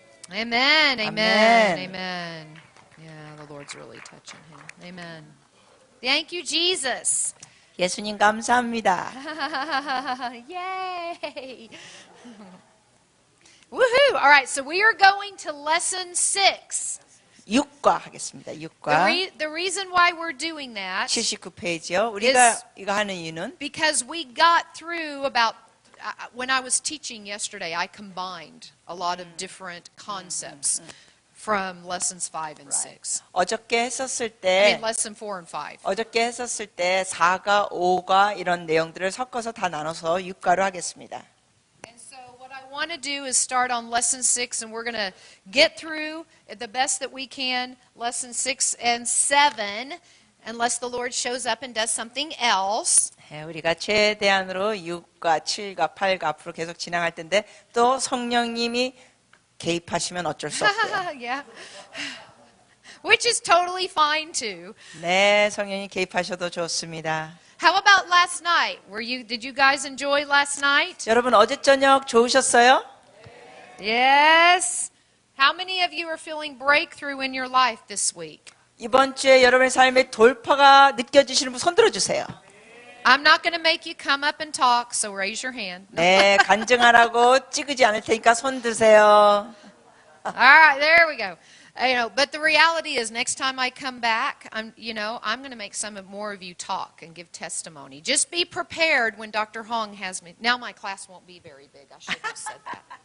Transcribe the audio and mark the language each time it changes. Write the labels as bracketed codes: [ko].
[en] Amen, amen, Amen. amen. Yeah, the Lord's really touching him. Amen. Thank you, Jesus. [ko] 예수님 감사합니다. [en] Yay! Woohoo! All right, so we are going to lesson 6. [ko] 6과 하겠습니다. 6과. [en] The reason why we're doing that [ko] 79페이지요. 우리가 이거 하는 이유는 [en] because we got through about when I was teaching yesterday, I combined a lot of different concepts from lessons 5 and 6. [ko] 어저께 했었을 [en] I [ko] 때 [en] mean, lesson 4 and 5. [ko] 어저께 했었을 때 4과 5과 이런 내용들을 섞어서 다 나눠서 6과로 하겠습니다. [en] And so what I want to do is start on lesson 6, and we're going to get through the best that we can lesson 6 and 7, unless the Lord shows up and does something else. [ko] 우리가 최대한으로 6과 7과 8과 앞으로 계속 진행할 텐데 또 성령님이 개입하시면 어쩔 수 없고요. [en] Yeah. Which is totally fine too. [ko] 네, 성령님 개입하셔도 좋습니다. [en] How about last night? Did you guys enjoy last night? [ko] 여러분 어제 저녁 좋으셨어요? [en] Yes. How many of you are feeling breakthrough in your life this week? [ko] 이번 주에 여러분의 삶에 돌파가 느껴지시는 분 손 들어주세요. [en] I'm not going to make you come up and talk, so raise your hand. [ko] 네, 간증하라고 찍으지 않을 테니까 손 드세요. [en] All right, there we go. But the reality is, next time I come back, I'm going to make more of you talk and give testimony. Just be prepared when Dr. Hong has me. Now my class won't be very big. I should have said that.